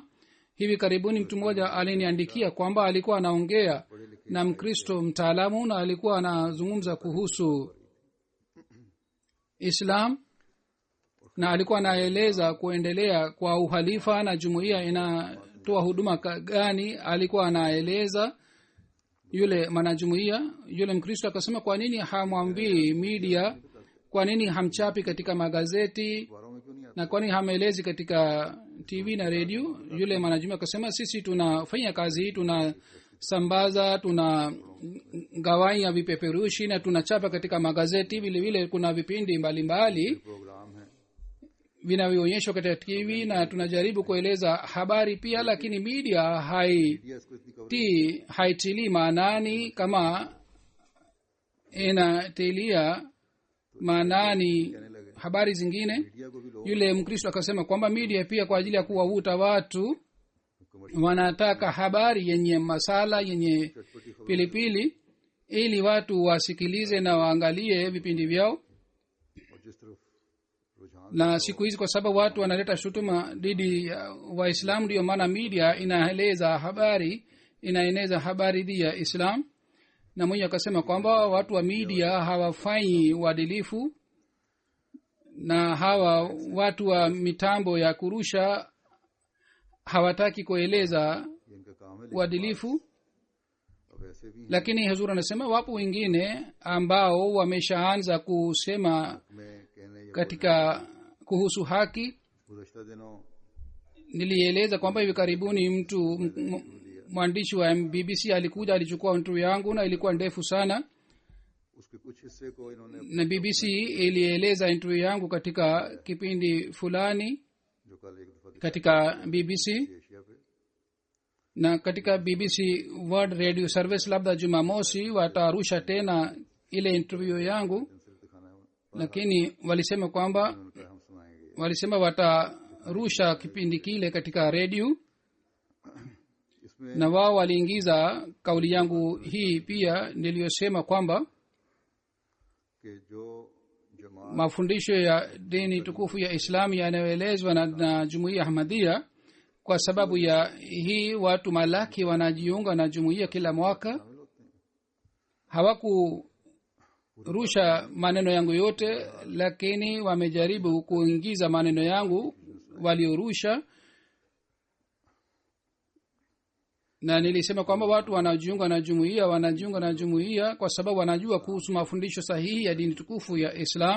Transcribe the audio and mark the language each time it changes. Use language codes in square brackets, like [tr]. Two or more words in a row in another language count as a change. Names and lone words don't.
[sw] hivi karibuni mtu mmoja aliniandikia kwamba alikuwa anaongea na mkristo mtaalamu na alikuwa anazungumza kuhusu islam na alikuwa anaeleza kuendelea kwa uhalifa na jumuiya inatoa huduma gani. alikuwa anaeleza yule mwanajumuiya, yule mkristo akasema, kwa nini hamwambii media, kwa nini hamchapi katika magazeti [ur] اخباروں میں کیوں نہیں [sw] na kwa nini hamelezi katika tv na redio? yule mwanajumuiya akasema, sisi tunafanya kazi hii, tunasambaza, tunagawanya vipeperushi na tunachapa katika magazeti. vile vile kuna vipindi mbalimbali [ur] پروگرام ہے [sw] vinavyoonyeshwa katika tv na tunajaribu kueleza habari pia, lakini media [ur] میڈیا اس کو اتنی کور [sw] haitilii maanani kama inatilia maanani habari zingine. [ur] میڈیا کو بھی لوگ [sw] yule mkristo akasema kwamba media pia kwa ajili ya kuwavuta watu wanataka habari yenye masala yenye pilipili ili watu wasikilize na waangalie vipindi vyao. [ur] اور جس طرف رجحان [sw] na siku hizi kwa sababu watu wanaleta shutuma dhidi ya waislamu ndio maana media inaeleza habari, inaeneza habari dhidi ya islam. na mwenye akasema kwamba watu wa media hawafanyi uadilifu na hawa watu wa mitambo ya kurusha hawataki kueleza [ur] یہ ان کا کام ہے [sw] uadilifu. [ur] اب ایسے بھی ہیں [sw] lakini huzuri anasema wapo wengine ambao wameshaanza kusema [ur] میں کہنے یا [sw] katika kuhusu haki. [ur] گزشتہ دنوں [sw] nilieleza kwamba hivi karibuni mtu mwandishi wa bbc alikuja alichukua interview yangu na ilikuwa ndefu sana, [ur] اس کے کچھ حصے کو انہوں نے [sw] na bbc ilieleza interview yangu katika kipindi fulani [ur] جو کل ایک دفعہ [sw] katika bbc [ur] ایشیا پہ [sw] na katika bbc [en] world radio service [sw] labda jumamosi watarusha tena ile interview yangu [ur] صرف دکھانا ہے [sw] lakini walisema kwamba [ur] ان کا ہم سنائیں گے [sw] walisema watarusha kipindi kile katika redio [ur] اس میں [sw] na wao waliingiza kauli yangu hii pia niliyosema kwamba [ur] کہ جو جماعت [sw] mafundisho ya dini tukufu ya islamu yanayoelezwa na jumuiya ahmadia kwa sababu ya hii watu malaki wanajiunga na jumuiya kila mwaka hawakurusha maneno yangu yote lakini wamejaribu kuingiza maneno yangu waliorusha na nilisema kwamba watu wanajiunga na jumuiya kwa sababu wanajua kuhusu mafundisho sahihi ya dini tukufu ya islam